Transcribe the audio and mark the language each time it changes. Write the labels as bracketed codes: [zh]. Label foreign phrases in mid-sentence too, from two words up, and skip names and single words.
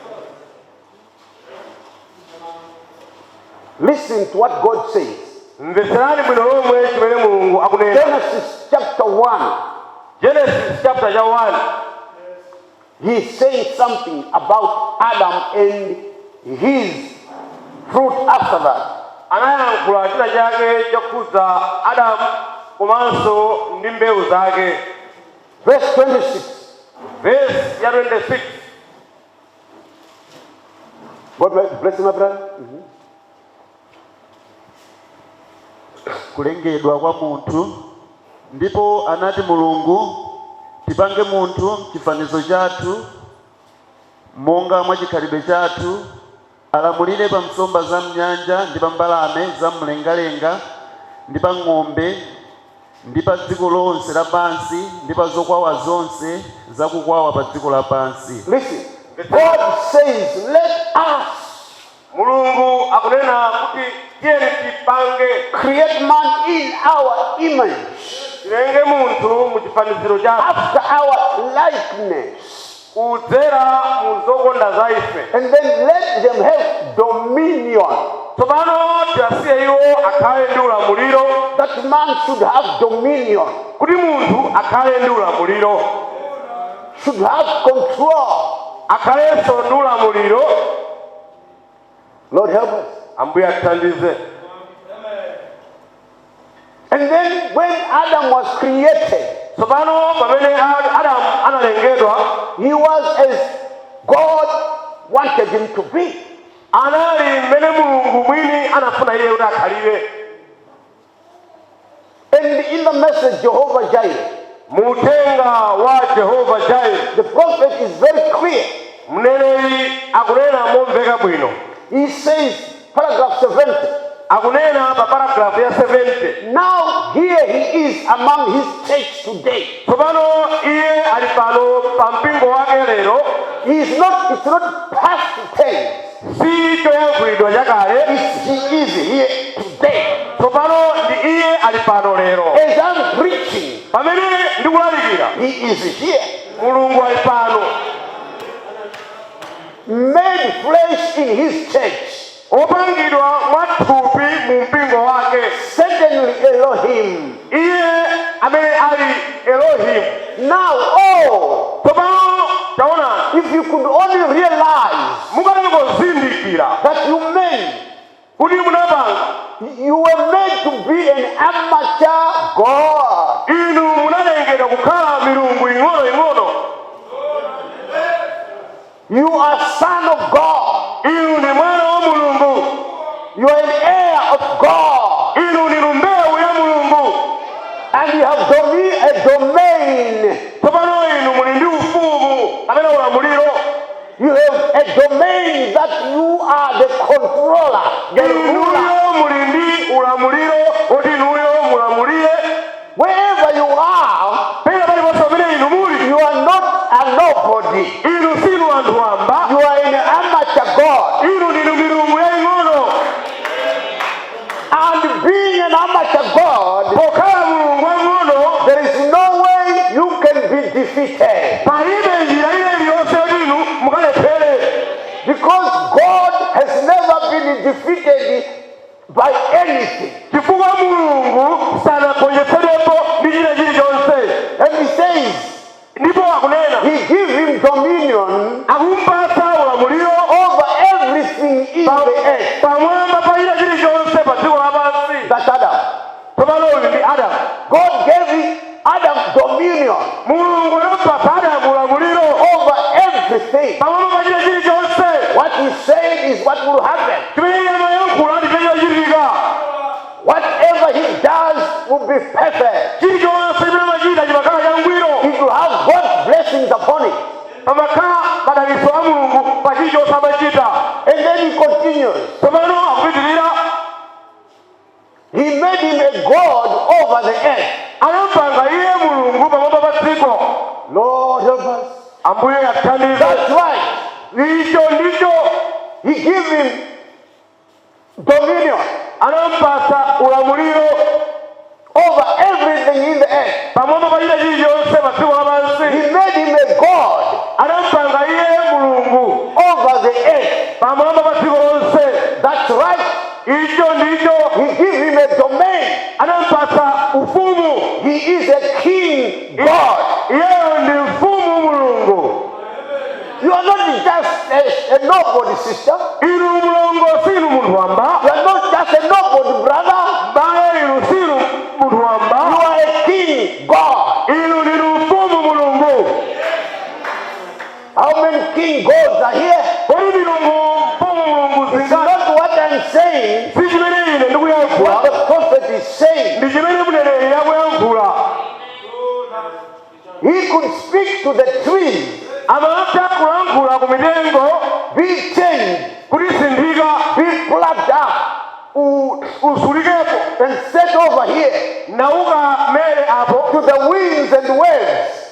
[en] Listen to what God says. [ny] Mvetserani bwino lomwe chimene Mulungu akunena. [en] Genesis chapter 1. Genesis chapter 1. He's saying something about Adam and his fruit after that. [ny] Anayankhula china chake chokhudza Adamu komanso ndi mbewu zake. [en] Verse 26. [ny] verse ya 26. [en] God bless you, my brother. [ny] Kulengedwa kwa munthu, ndipo anati Mulungu tipange munthu chifanizo chathu monga mwa chikhalidwe chathu, alamulire pa nsomba za mnyanja ndi pa mbalame za mlengalenga ndi pa ng'ombe ndi pa dziko lonse lapansi ndi pa zokwawa zonse zakukwawa pa dziko lapansi. [en] Listen, God says, let us. [ny] Mulungu akunena kuti tiyeni tipange, [en] Create man in our image, [ny] tilenge munthu mu chifaniziro chathu, [en] after our likeness. [ny] kudzera mu zokonda za ife. [en] And then let them have dominion. [ny] Tsopano tiyasiye iwo akhale ndi ulamuliro. [en] That man should have dominion. [ny] Kuti munthu akhale ndi ulamuliro. [en] Should have control. [ny] Akhalenso ndi ulamuliro. [en] Lord help us. [ny] Ambuye atithandize. [en] And then when Adam was created, [ny] Tsopano pamene Adamu analengedwa, [en] he was as God wanted him to be. [ny] anali mmene Mulungu mwini anafuna iye kuti akhalire. [en] And in the message Jehovah Jireh, [ny] Mutenga wa Jehovah Jireh, [en] the prophet is very clear. [ny] mneneri akunena momveka bwino. [en] He says, paragraph 70, [ny] Akunena pa paragraph ya 70. [en] now here he is among his church today. [ny] Tsopano iye ali pano pa mpingo wake lero. [en] It's not past tense. [ny] Si choyankhulidwa chakale. [en] He is here today. [ny] Tsopano ndi iye ali pano lero. [en] As I'm preaching, [ny] Pamene ndikulalikira, [en] he is here. [ny] Mulungu ali pano. [en] Made flesh in his church. [ny] Opangidwa mwathupi mu mpingo wake. [en] Certainly Elohim. [ny] Iye amene ali Elohim. [en] Now, [ny] Tsopano taona, [en] if you could only realize [ny] mukanangozindikira [en] that you men, [ny] kuti munapanga, [en] you were made to be an amateur God. [ny] inu munalengedwa kukhala milungu ing'ono. [en] You are son of God. [ny] Inu ni mwana wa Mulungu. [en] You are an heir of God. [ny] Inu ni mbewu ya Mulungu. [en] And you have a domain. [ny] Tsopano inu muli ndi ufumu amene ulamuliro. [en] You have a domain that you are the controller, the ruler. [ny] Inuyo muli ndi ulamuliro oti inuyo mulamulire. [en] Wherever you are, [ny] Pena paliponse pamene inu muli, [en] you are not a nobody. [ny] inu sinu anthu wamba. [en] You are an amateur God. [ny] Inu ndinu milungu ya ing'ono. [en] And being an amateur God, [ny] Pokhala mulungu wa ing'ono, [en] there is no way you can be defeated. [ny] palibe njira iliyonse yoti inu mukalephere. [en] Because God has never been defeated by anything. [ny] Chifukwa Mulungu sanagonjetsedwepo ndi china chilichonse. [en] And he says, [ny] Ndipo akunena, [en] he gives him dominion [ny] akumpatsa ulamuliro [en] over everything in the earth. [ny] pamwamba pa china chilichonse pa dziko lapansi. [en] That's Adam. [ny] Tsopano uyu ndi Adamu. [en] God gave Adam dominion [ny] Mulungu anampatsa Adamu ulamuliro [en] over everything. [ny] pamwamba pa china chilichonse. [en] What he said is what will happen. [ny] Chimene iye amayankhula ndi chimene chichitika. [en] Whatever he does will be perfect. [ny] Chilichonse chimene amachita chimakhala changwiro. [en] It will have God's blessings upon it. [ny] Pamakhala madalitso a Mulungu pa chilichonse amachita. [en] And then he continues. [ny] Tsopano akupitirira, [en] He made him a God over the earth. [ny] anampanga iye Mulungu pamwamba pa dziko. [en] Lord help us. [ny] Ambuye atithandize. [en] That's right. [ny] Icho ndicho [en] He gave him dominion [ny] anampatsa ulamuliro [en] over everything in the earth. [ny] pamwamba pa china chilichonse pa dziko lapansi. [en] He made him a God [ny] Anampanga iye Mulungu [en] over the earth. [ny] pamwamba pa dziko lonse. [en] That's right. [ny] Icho ndicho [en] He gave him a domain. [ny] anampatsa ufumu. [en] He is a king God. [ny] Iyeyo ndi mfumu Mulungu. [en] You are not just a nobody sister. [ny] Inu mulongo sinu munthu wamba. [en] You are not just a nobody brother. [ny] Bale inu sinu munthu [en] You [ny] wamba. [en] are a king God. [ny] Inu ndinu mfumu Mulungu. [en] How many king gods are here? It's not what I'm saying, what the prophet is saying. He could speak to the trees, be changed, be plucked up, and set over here to the winds and waves.